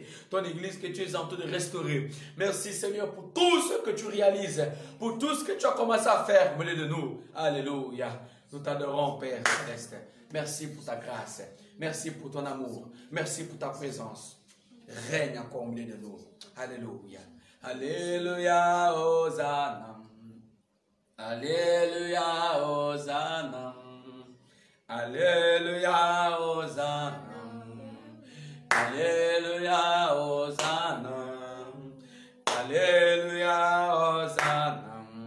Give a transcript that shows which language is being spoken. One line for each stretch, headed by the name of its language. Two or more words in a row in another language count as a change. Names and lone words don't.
French: Ton église que tu es en train de restaurer. Merci Seigneur pour tout ce que tu réalises. Pour tout ce que tu as commencé à faire au milieu de nous. Alléluia. Nous t'adorons Père Céleste. Merci pour ta grâce. Merci pour ton amour. Merci pour ta présence. Règne encore au milieu de nous. Alléluia. Alléluia, Hosanna. Alléluia, Hosanna. Alléluia, Hosanna. Alléluia, Hosanna. Alléluia, Hosanna.